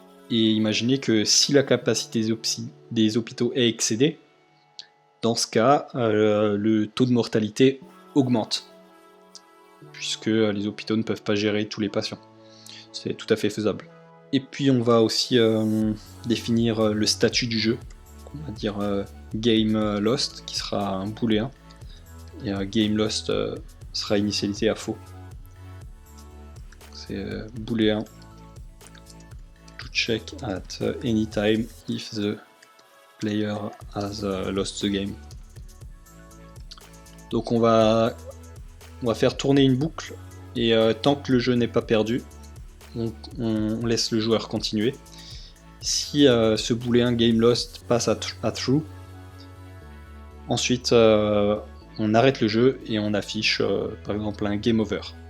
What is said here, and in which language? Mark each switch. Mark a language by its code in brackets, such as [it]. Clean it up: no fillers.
[fr] Et imaginez que si la capacité des hôpitaux est excédée, dans ce cas, le taux de mortalité augmente, puisque les hôpitaux ne peuvent pas gérer tous les patients. C'est tout à fait faisable. Et puis on va aussi définir le statut du jeu. On va dire game lost, qui sera un booléen. Et game lost sera initialisé à faux. C'est booléen [en] to check at any time if the player has lost the game. [fr] Donc on va faire tourner une boucle et tant que le jeu n'est pas perdu, on laisse le joueur continuer. Si ce booléen game lost passe à true, ensuite on arrête le jeu et on affiche par exemple un game over.